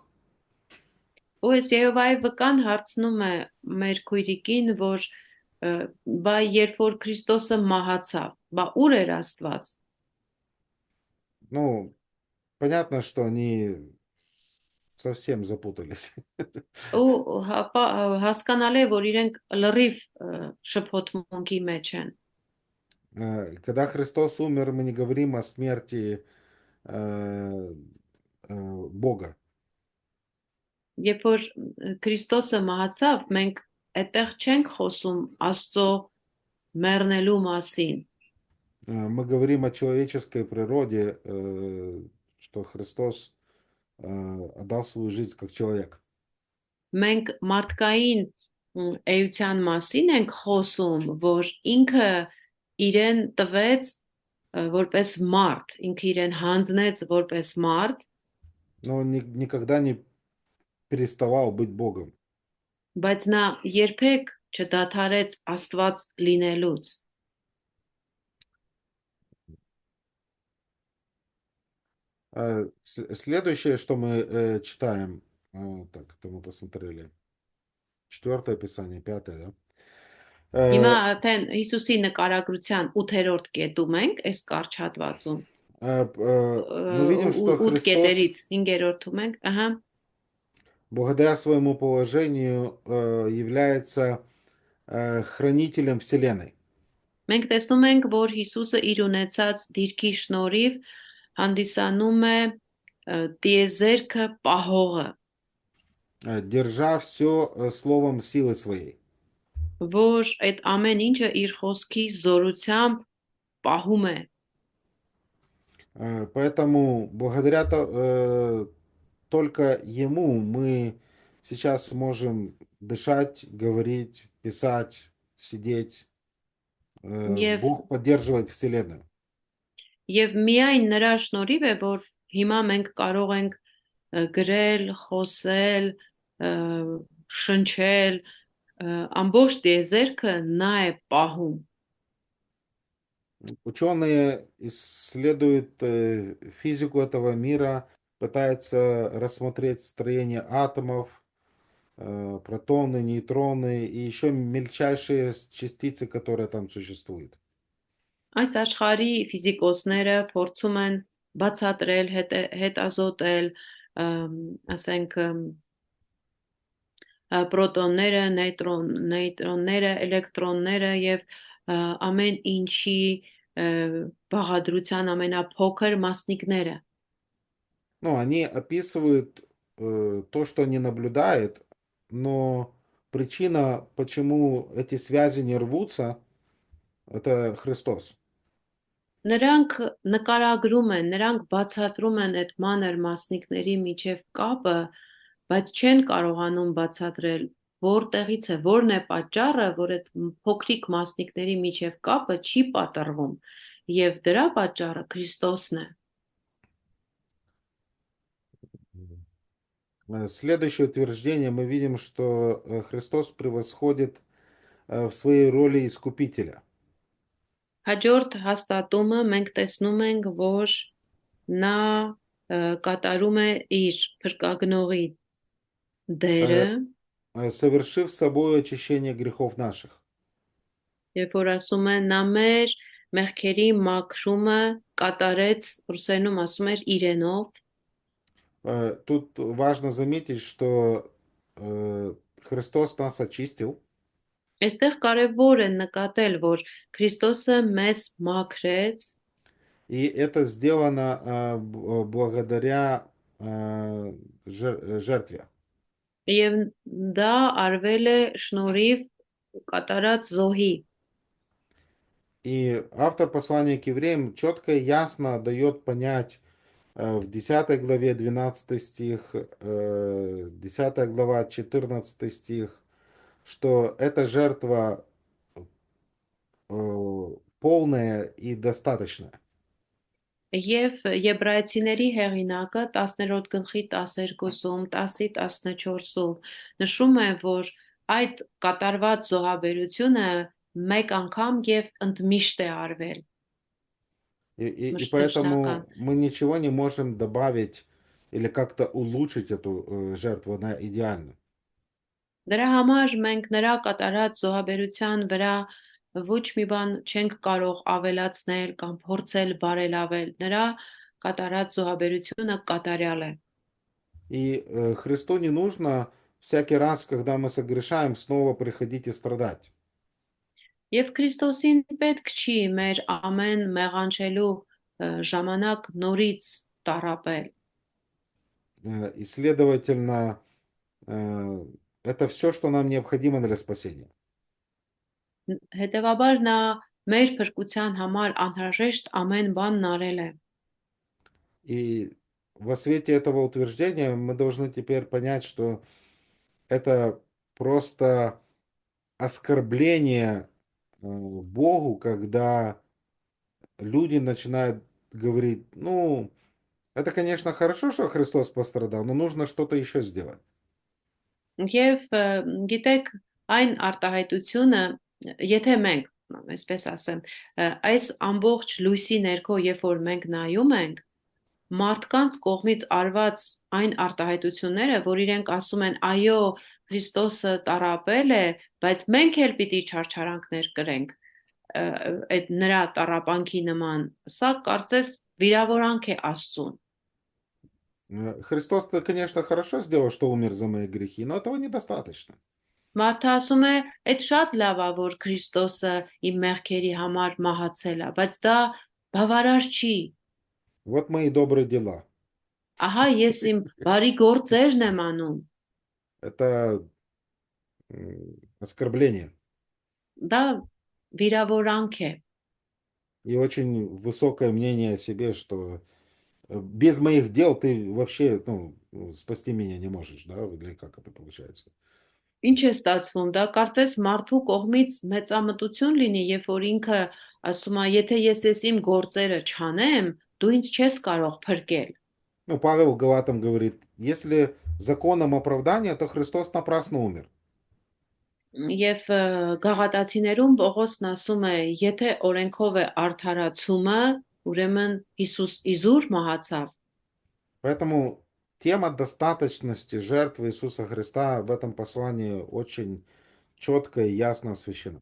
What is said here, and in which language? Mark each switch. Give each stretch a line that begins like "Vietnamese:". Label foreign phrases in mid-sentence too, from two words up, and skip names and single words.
Armenian: Ու ես Եհովայի վկան հարցնում է մեր քույրիկին, որ բա երբ որ Քրիստոսը մահացավ, բա ուր էր Աստված։
Russian: Ну, понятно, что они совсем запутались.
Armenian: Ու հասկանալի է, որ իրենք լրիվ շփոթմունքի մեջ են։
Russian: Когда Христос умер, мы не говорим о смерти Бога.
Armenian: Երբ որ Քրիստոսը մահացավ, մենք այդտեղ չենք խոսում Աստծո մեռնելու մասին։
Russian: Мы говорим о человеческой природе, что Христос отдал свою жизнь как человек.
Armenian: Մենք մարդկային էության մասին ենք խոսում, որ ինքը իրեն տվեց որպես մարդ, ինքը իրեն հանձնեց որպես մարդ,
Russian: Но он никогда не переставал быть Богом.
Armenian: բայց նա երբեք չդադարեց Աստված լինելուց։
Russian: Следующее, что мы читаем, так, это мы посмотрели. 4 Писание, 5, да?
Armenian: Հիմա արդեն Հիսուսի նկարագրության 8-րդ կետում ենք, այս կարճ հատվածում։
Russian: Мы видим, что 8 Христос,
Armenian: կետերից 5-րդում ենք, ահա,
Russian: благодаря своему положению, является хранителем Вселенной.
Armenian: մենք տեսնում ենք, որ Հիսուսը իր ունեցած դիրքի շնորհիվ հանդիսանում է տիեզերքը պահողը,
Russian: Держа все словом силы своей.
Armenian: որ այդ ամեն ինչը իր խոսքի զորությամբ պահում է։
Russian: Поэтому благодаря только Ему мы сейчас можем дышать, говорить, писать, сидеть. Бог поддерживает Вселенную.
Armenian: Եվ միայն նրա շնորհիվ է, որ հիմա մենք կարող ենք գրել, խոսել, շնչել, ամբողջ տիեզերքը նա է պահում։
Russian: Ученые исследуют физику этого мира, пытаются рассмотреть строение атомов, протоны, нейтроны и еще мельчайшие частицы, которые там существуют.
Armenian: Այս աշխարհի ֆիզիկոսները փորձում են բացատրել, հետազոտել, ասենք պրոտոնները, նեյտրոնները, էլեկտրոնները եւ ամեն ինչի բաղադրության ամենափոքր մասնիկները։
Russian: Ну, они описывают то, что они наблюдают, но причина, почему эти связи не рвутся, это Христос.
Armenian: Նրանք նկարագրում են, նրանք բացատրում են այդ մանր մասնիկների միջև կապը, բայց չեն կարողանում բացատրել որտեղից է, որն է պատճառը, որ այդ փոքրիկ մասնիկների միջև կապը չի պատռվում, եւ դրա պատճառը Քրիստոսն է։
Russian: Следующее утверждение мы видим, что Христос превосходит в своей роли искупителя.
Armenian: Հաջորդ հաստատումը մենք տեսնում ենք, որ նա կատարում է իր փրկագնողի դերը,
Russian: Совершив собой очищение грехов наших.
Armenian: երբ որ ասում է նա մեր մեղքերի մաքրումը կատարեց, ռուսերենում ասում էր իրենով,
Russian: Тут важно заметить, что Христос нас очистил,
Armenian: այստեղ կարևոր է нկատել, որ Քրիստոսը մեզ մաքրեց,
Russian: и это сделано благодаря жертве.
Armenian: եւ դա արվել է շնորհիվ կատարած զոհի։
Russian: И автор послания к евреям четко и ясно дает понять в 10 главе 12 стих, 10 глава 14 стих, что эта жертва полная и достаточная.
Armenian: Եվ Եբրայեցիների հեղինակը 10-րդ գլխի 12-ում, 10-14-ում նշում է, որ այդ կատարված զոհաբերությունը մեկ անգամ եւ ընդմիշտ է արվել։
Russian: И поэтому мы ничего не можем добавить или как-то улучшить эту жертву, она идеальна.
Armenian: Դրա համար մենք նրա կատարած զոհաբերության վրա ոչ մի բան չենք կարող ավելացնել կամ փորձել բարելավել։ Նրա կատարած զոհաբերությունը կատարյալ է։
Russian: И Христу не нужно всякий раз, когда мы согрешаем, снова приходить и страдать.
Armenian: Եվ Քրիստոսին պետք չի մեր ամեն մեղանչելու ժամանակ նորից տառապել։
Russian: И, следовательно, это все, что нам необходимо для спасения.
Armenian: Հետևաբար նա մեր փրկության համար անհրաժեշտ ամեն բանն արել է։
Russian: И во свете этого утверждения мы должны теперь понять, что это просто оскорбление Богу, когда люди начинают говорить, ну, это, конечно, хорошо, что Христос пострадал, но нужно что-то еще сделать.
Armenian: Եվ գիտեք, այն արտահայտությունը, եթե մենք, այսպես ասեմ, այս ամբողջ լույսի ներքո, երբ որ մենք նայում ենք, մարդկանց կողմից արված այն արտահայտությունները, որ իրենք ասում են, այո, Քրիստոսը տառապել է, բայց մենք էլ պիտի չարչարանքներ կրենք այդ նրա տառապանքի նման, սա կարծես վիրավորանք է Աստծուն։
Russian: Христос, конечно, хорошо сделал, что умер за мои грехи, но этого недостаточно.
Armenian: Մարդը ասում է, այդ շատ լավ է, որ Քրիստոսը իմ մեղքերի համար մահացել է, բայց դա բավարար չի։
Russian: Вот мои добрые дела.
Armenian: Ահա ես իմ բարի գործերն եմ անում։
Russian: Это оскорбление.
Armenian: Դա վիրավորանք է։
Russian: И очень высокое мнение о себе, что без моих дел ты вообще, ну, спасти меня не можешь, да? Или как это получается?
Armenian: Ինչ է ստացվում, դա կարծես մարդու кողմից մեծամտություն լինի, երբ որ ինքը ասում է, եթե ես իմ գործերը չանեմ, դու ինձ չես կարող փրկել։
Russian: Ну, Павел Галатам говорит, если законом оправдания, то Христос напрасно умер.
Armenian: Եվ գաղատացիներում Պողոսն ասում է, եթե օրենքով է արդարացումը, ուրեմն Հիսուս իզուր մահացավ։
Russian: Поэтому тема достаточности жертвы Иисуса Христа в этом послании очень четко и ясно освещена.